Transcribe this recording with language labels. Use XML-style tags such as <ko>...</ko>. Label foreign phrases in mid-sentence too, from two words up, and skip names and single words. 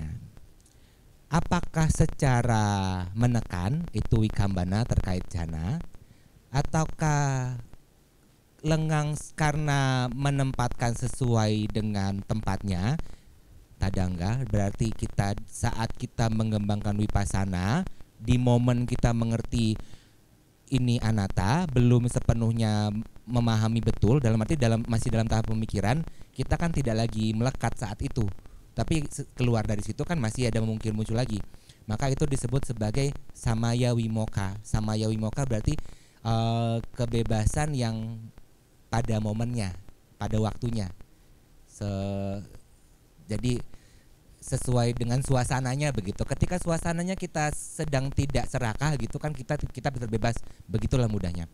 <id>Apakah secara menekan itu wikambana terkait jana, ataukah lengang karena menempatkan sesuai dengan tempatnya, tadangga, berarti kita saat kita mengembangkan wipasana, di momen kita mengerti ini anatta, belum sepenuhnya memahami betul, dalam arti masih dalam tahap pemikiran, kita kan tidak lagi melekat saat itu. Tapi keluar dari situ kan masih ada mungkin muncul lagi. Maka itu disebut sebagai</id> <pi>samaya wimoka. Samaya wimoka</pi> <id>berarti kebebasan yang pada momennya, pada waktunya. Jadi sesuai dengan suasananya begitu. Ketika suasananya kita sedang tidak serakah gitu kan, kita berbebas, begitulah mudahnya.</id>